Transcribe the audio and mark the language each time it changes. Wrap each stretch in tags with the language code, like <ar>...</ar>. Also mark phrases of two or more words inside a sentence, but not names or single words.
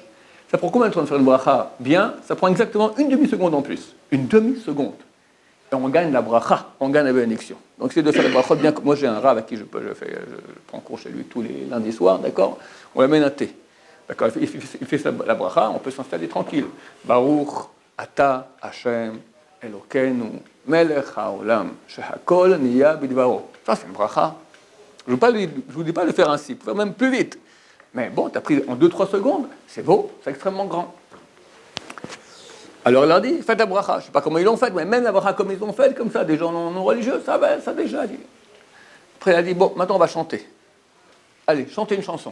<fr>Ça prend combien de temps de faire une bracha bien? Ça prend exactement une demi-seconde en plus. Une demi-seconde. Et on gagne la bracha, on gagne la bénédiction. Donc c'est de faire la brachot bien. Moi j'ai un Rav à qui je prends cours chez lui tous les lundis soirs, d'accord? On l'amène un thé. D'accord, il fait la bracha, on peut s'installer tranquille.</fr> <he>ברוך אתה השם אלוקינו מלך העולם שהכל נהיה בדברו.</he> <fr>Ça, c'est une bracha. Je ne vous dis pas de le faire ainsi, vous pouvez faire même plus vite. Mais bon, tu as pris en 2-3 secondes, c'est beau, c'est extrêmement grand. Alors il leur dit, faites la bracha. Je ne sais pas comment ils l'ont fait, mais même la bracha comme ils l'ont fait, comme ça, des gens non religieux, ça déjà dit. Après il a dit, bon, maintenant on va chanter. Allez, chantez une chanson.</fr>